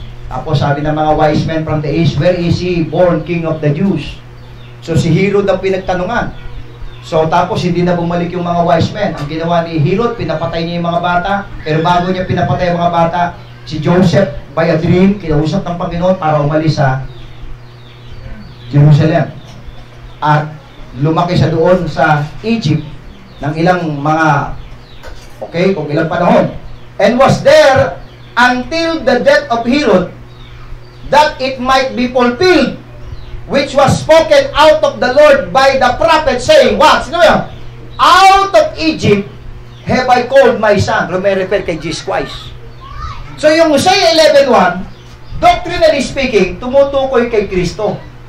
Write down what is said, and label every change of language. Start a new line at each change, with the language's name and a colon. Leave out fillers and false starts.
Filipino: Tapos sabi ng mga
English: wise men from the east, where is he born king of the Jews?
Filipino: So si Herod ang pinagtanungan. So tapos hindi na bumalik yung mga wise men. Ang ginawa ni Herod, pinapatay niya yung mga bata. Pero bago niya pinapatay yung mga bata, si Joseph
English: by a dream,
Filipino: kinausap ng Panginoon para umalis sa Jerusalem. At lumaki siya doon sa Egypt ng ilang kung ilang panahon.
English: And was there until the death of Herod, that it might be fulfilled, which was spoken out of the Lord by the prophet, saying, what?
Filipino: Sino yan?
English: Out of Egypt have I called my son.
Filipino: Refer kay Jesus Christ. So yung Hosea 11:1,
English: doctrinally speaking,
Filipino: tumutukoy kay Kristo.